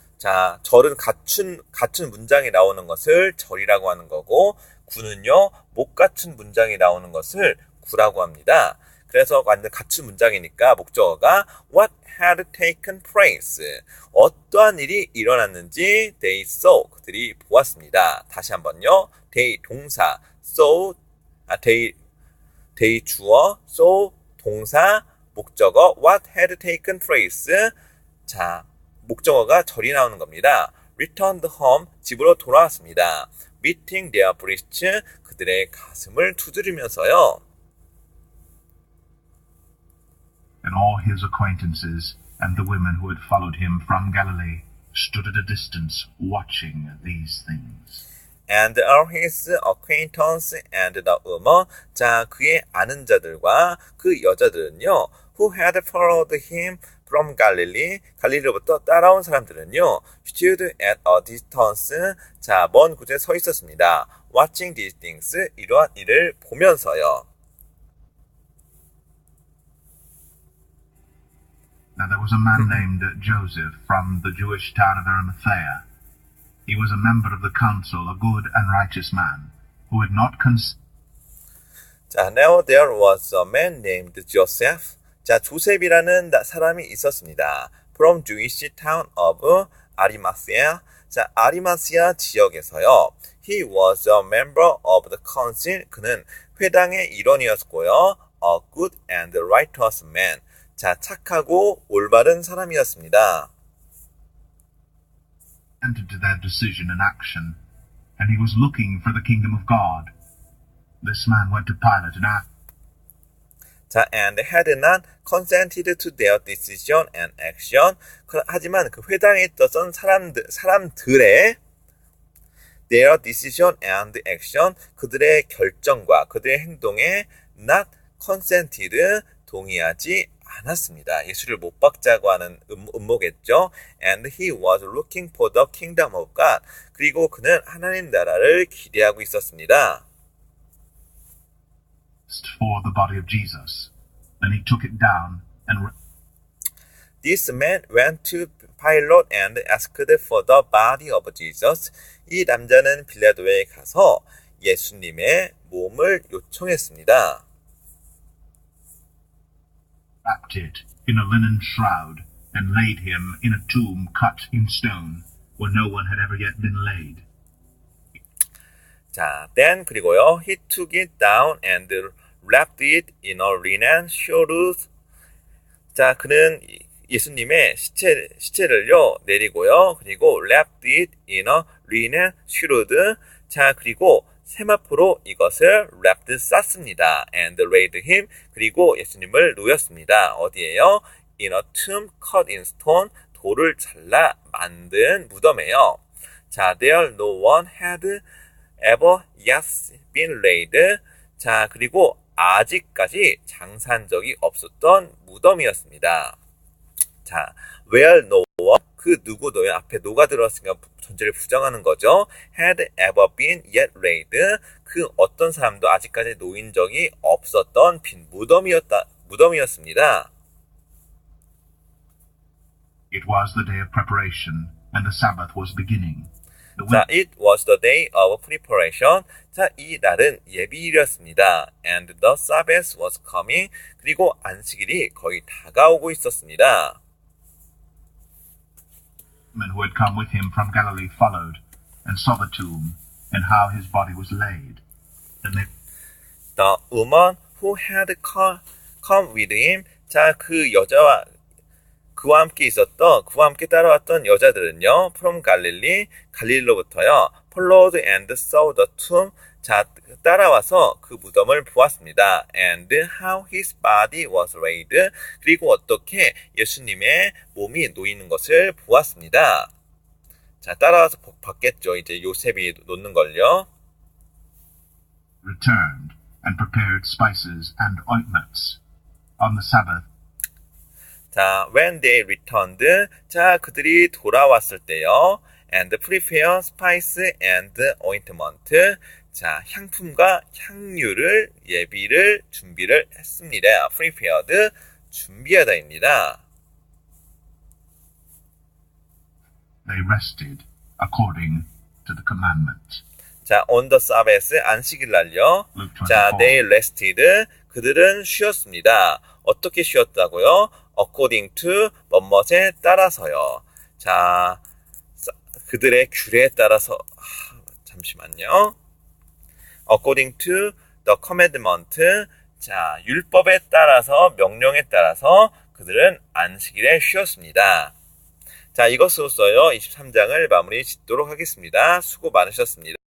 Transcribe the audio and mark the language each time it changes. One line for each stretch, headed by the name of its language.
Korean: 자, 절은 갖춘 문장이 나오는 것을 절이라고 하는 거고, 구는요, 못 갖춘 문장이 나오는 것을 구라고 합니다. 그래서 완전 갖춘 문장이니까 목적어가
English: what had taken place.
Korean: 어떠한 일이 일어났는지
English: they saw.
Korean: 그들이 보았습니다. 다시 한번요.
English: they 동사, saw, they 주어, saw 동사, 목적어 what had taken place.
Korean: 자, 목적어가 절이 나오는 겁니다.
English: returned home,
Korean: 집으로 돌아왔습니다.
English: beating their breasts,
Korean: 그들의 가슴을 두드리면서요.
English: And all his acquaintances and the women who had followed him from Galilee stood at a distance watching these things. And all his acquaintance and the woman,
Korean: 자, 그의 아는 자들과 그 여자들은요,
English: who had followed him from Galilee,
Korean: 갈릴리로부터 따라온 사람들은요,
English: stood at a distance,
Korean: 자, 먼 곳에 서 있었습니다.
English: watching these things,
Korean: 이러한 일을 보면서요.
English: Now There was a man named Joseph from the Jewish town of Arimathea. He was a member of the council, a good and righteous man, who had not 자, now there was a man named Joseph.
Korean: 자, 조셉이라는 사람이 있었습니다.
English: From Jewish town of Arimathea.
Korean: 자, 아리마시아 지역에서요.
English: He was a member of the council.
Korean: 그는 회당의 일원이었고요.
English: A good and righteous man.
Korean: 자, 착하고 올바른 사람이었습니다.
English: entered to their decision and action, and he was looking for the kingdom of God. This man went to Pilate and asked, 자, and had not consented to their decision and action.
Korean: 하지만 그 회당에 있었던 사람들의
English: their decision and action,
Korean: 그들의 결정과 그들의 행동에
English: not consented,
Korean: 동의하지 않았습니다. 예수를 못 박자고 하는 음모겠죠.
English: And he was looking for the kingdom of God.
Korean: 그리고 그는 하나님 나라를 기대하고 있었습니다.
English: for the body of Jesus. Then he took it down and This man went to Pilate and asked for the body of Jesus.
Korean: 이 남자는 빌라도에 가서 예수님의 몸을 요청했습니다.
English: wrapped it in a linen shroud and laid him in a tomb cut in stone where no one had ever yet been laid. 자, then 그리고요, he took it down and wrapped it in a linen shroud.
Korean: 자, 그는 예수님의 시체를요 내리고요, 그리고
English: wrapped it in a linen shroud.
Korean: 자, 그리고 세마포로 이것을 wrapped 쌌습니다.
English: and laid him.
Korean: 그리고 예수님을 놓였습니다.
English: 어디에요? in a tomb cut in stone.
Korean: 돌을 잘라 만든 무덤에요.
English: 자, there no one had ever yet been laid.
Korean: 자, 그리고 아직까지 장사한 적이 없었던 무덤이었습니다. 자,
English: where no one,
Korean: 그 누구도요, 앞에 no가 들어왔으니까 전제를 부정하는 거죠.
English: had ever been yet laid.
Korean: 그 어떤 사람도 아직까지 놓인 적이 없었던 빈 무덤이었습니다.
English: It was the day of preparation, and the Sabbath was beginning. 자, it was the day of preparation.
Korean: 자, 이 날은 예비일이었습니다.
English: And the Sabbath was coming.
Korean: 그리고 안식일이 거의 다가오고 있었습니다.
English: Men who had come with him from Galilee followed and saw the tomb and how his body was laid. And they The woman who had come with him.
Korean: 자, 그 여자와 그와 함께 따라왔던 여자들은요,
English: from Galilee,
Korean: 갈릴리로부터요,
English: followed and saw the tomb.
Korean: 자, 따라와서 그 무덤을 보았습니다.
English: And how his body was laid.
Korean: 그리고 어떻게 예수님의 몸이 놓이는 것을 보았습니다. 자, 따라와서 봤겠죠. 이제 요셉이 놓는 걸요.
English: returned and prepared spices and ointments. On the Sabbath, 자, when they returned.
Korean: 자, 그들이 돌아왔을 때요.
English: And prepare spice and ointment.
Korean: 자, 향품과 향유를 준비를 했습니다. prepared, 준비하다입니다.
English: they rested according to the commandment.
Korean: 자,
English: on the Sabbath,
Korean: 안식일 날요.
English: Luke 자, 24. they rested.
Korean: 그들은 쉬었습니다. 어떻게 쉬었다고요?
English: according to,
Korean: 뭐뭐에 따라서요. 자, 그들의 규례에 따라서, 잠시만요.
English: according to the commandment.
Korean: 자, 율법에 따라서, 명령에 따라서 그들은 안식일에 쉬었습니다. 자, 이것으로써요, 23장을 마무리 짓도록 하겠습니다. 수고 많으셨습니다.